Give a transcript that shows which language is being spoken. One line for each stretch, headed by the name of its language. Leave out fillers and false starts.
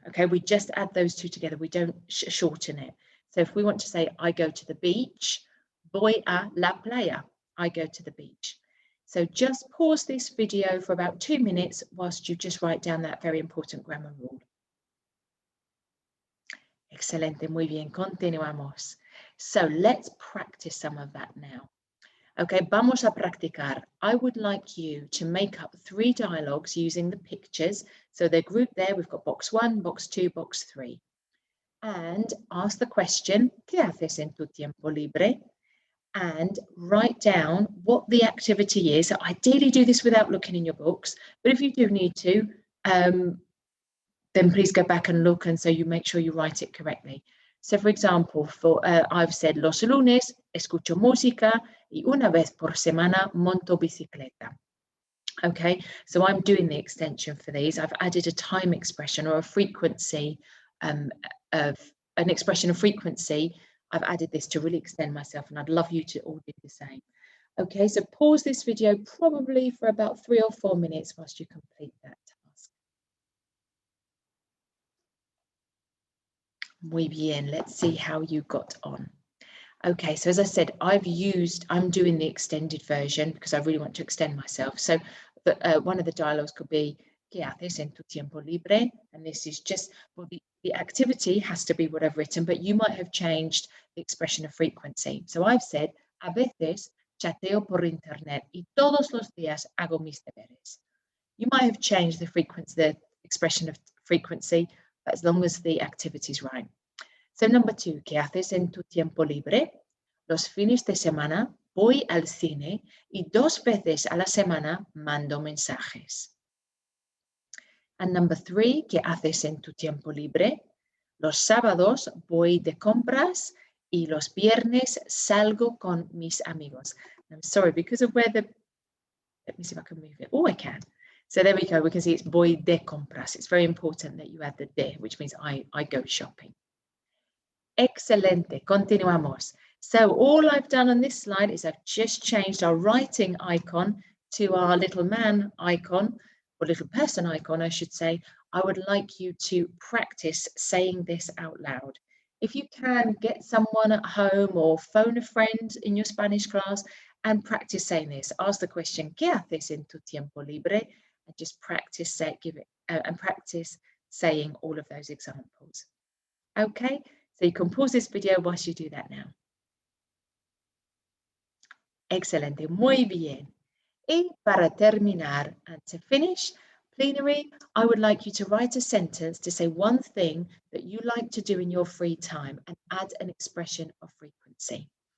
English: Okay, we just add those two together. We don't shorten it. So if we want to say, I go to the beach,
Spanish: voy a la playa.
English: I go to the beach. So just pause this video for about 2 minutes whilst you just write down that very important grammar rule.
Spanish: Excelente, muy bien, continuamos.
English: So let's practice some of that now. Okay,
Spanish: vamos a practicar.
English: I would like you to make up 3 dialogues using the pictures. So they're grouped there. We've got box 1, box 2, box 3. And ask the question,
Spanish: ¿qué haces en tu tiempo libre?
English: And write down what the activity is. So ideally do this without looking in your books, but if you do need to, then please go back and look, and so you make sure you write it correctly. So for example, I've said
Spanish: los lunes escucho música y una vez por semana monto bicicleta.
English: Okay, so I'm doing the extension for these. I've added a time expression or a frequency of an expression of frequency. I've added this to really extend myself, and I'd love you to all do the same. Okay, so pause this video probably for about 3 or 4 minutes whilst you complete that task.
Spanish: Muy bien,
English: let's see how you got on. Okay, so as I said, I'm doing the extended version because I really want to extend myself. So one of the dialogues could be,
Spanish: ¿qué haces en tu tiempo libre?
English: And this is just, well, the activity has to be what I've written, but you might have changed the expression of frequency. So I've said,
Spanish: a veces chateo por internet y todos los días hago mis deberes.
English: You might have changed the frequency, the expression of frequency, as long as the activity is right. So number 2,
Spanish: ¿qué haces en tu tiempo libre? Los fines de semana voy al cine y 2 veces a la semana mando mensajes.
English: And number 3,
Spanish: ¿qué haces en tu tiempo libre? Los sábados voy de compras y los viernes salgo con mis amigos.
English: I'm sorry, because of where let me see if I can move it. Oh, I can. So there we go. We can see it's
Spanish: voy de compras.
English: It's very important that you add the de, which means I go shopping.
Spanish: Excelente, continuamos.
English: So all I've done on this slide is I've just changed our writing icon to our little man icon, or little person icon, I should say. I would like you to practice saying this out loud. If you can, get someone at home or phone a friend in your Spanish class and practice saying this. Ask the question,
Spanish: ¿qué haces en tu tiempo libre?
English: And just practice, and practice saying all of those examples. Okay. So you can pause this video whilst you do that now.
Spanish: Excelente, muy bien. Y para terminar,
English: and to finish, plenary, I would like you to write a sentence to say one thing that you like to do in your free time and add an expression of frequency.